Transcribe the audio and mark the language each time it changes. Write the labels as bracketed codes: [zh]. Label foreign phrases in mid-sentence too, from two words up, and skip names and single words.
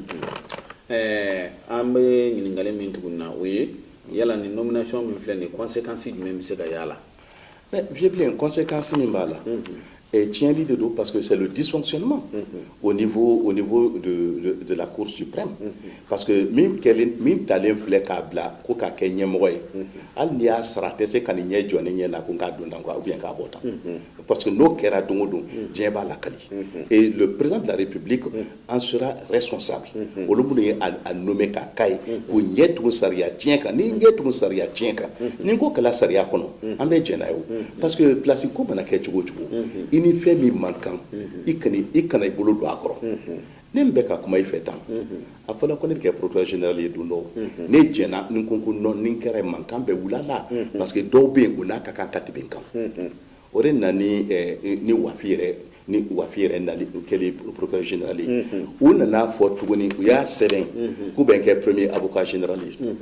[bm] an bɛ ɲininkali min tuguni na o ye yala ni nomination min filɛ nin conséquence jumɛn bɛ se ka y'a la [fr] mais vieux [bm] bilen conséquence min b'a la tiɲɛli de don [fr] parce que c'est le dysfonctionnement au niveau de la Cour suprême parce que [bm] min talen filɛ k'a bila ko k'a kɛ ɲɛmɔgɔ ye hali n'i y'a sara a tɛ se ka nin ɲɛ jɔ ne ɲɛ na ko n k'a don tan quoi [fr] ou bien [bm] k'a bɔ tan [fr] parce que [bm] n'o kɛra don o don diɲɛ b'a lakali [fr] et le président de la République en sera responsable [bm] olu minnu ye a nommé k'a k'a ye k'o ɲɛ tugun sariya tiɲɛ kan n'i ɲɛ tugun sariya tiɲɛ kan ni ko kɛla sariya kɔnɔ an bɛ jɛn n'a ye o [fr] parce que [bm] place ko mana kɛ cogo o cogo i ni fɛn min man kan i kana i bolo don a kɔrɔ ne bɛ ka kuma i fɛ tan a fɔra ko ne bɛ kɛ [fr] procureur général [bm] ye don dɔ ne jɛnna ni ko non ni kɛra mankan bɛ wuli a la [fr] parce que [bm] dɔw bɛ yen o n'a ka kan ka tɛmɛ n kan o de nana ni wafi yɛrɛ nali kɛlen [fr] procureur général [bm] ye u nana fɔ tuguni u y'a sɛbɛn k'u bɛ kɛ [fr] premier avocat général [bm] ye